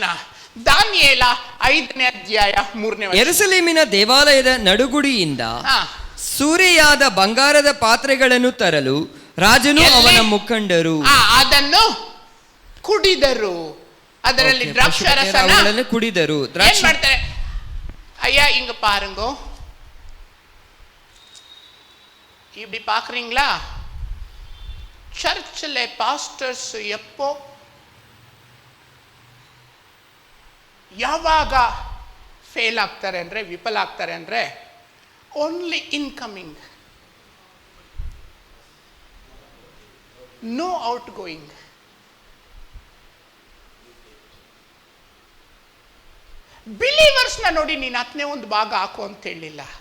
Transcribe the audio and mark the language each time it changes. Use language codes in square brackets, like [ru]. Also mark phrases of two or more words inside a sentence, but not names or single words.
[kn] ದಾನಿಯೇಲ 5ನೇ ಅಧ್ಯಾಯ 3ನೇ ವಚನ. ಯೆರೂಸಲೇಮಿನ ದೇವಾಲಯದ ನಡುಗುಡಿಯಿಂದ ಸೂರೆಯಾದ ಬಂಗಾರದ ಪಾತ್ರೆಗಳನ್ನು ತರಲು ರಾಜನು ಅವನ ಮುಖಂಡರು ಅದನ್ನು ಕುಡಿದರು. ಅದರಲ್ಲಿ ದ್ರಾಕ್ಷಾರಸನ ಕುಡಿದರು. ಏನ್ ಮಾಡ್ತಾರೆ? [ta] ஐயா இங்க பாருங்க, இப்படி பாக்குறீங்களா? சர்ச்சில் பாஸ்டர்ஸ் எப்போ [kn] ಯಾವಾಗ ಫೇಲ್ ಆಗ್ತಾರೆ ಅಂದರೆ, ವಿಫಲ ಆಗ್ತಾರೆ ಅಂದರೆ, [en] only incoming, no outgoing. [kn] ಬಿಲೀವರ್ಸ್ನ ನೋಡಿ ನೀನು 10ನೇ ಒಂದು ಭಾಗ ಹಾಕು ಅಂತ ಹೇಳಿಲ್ಲ.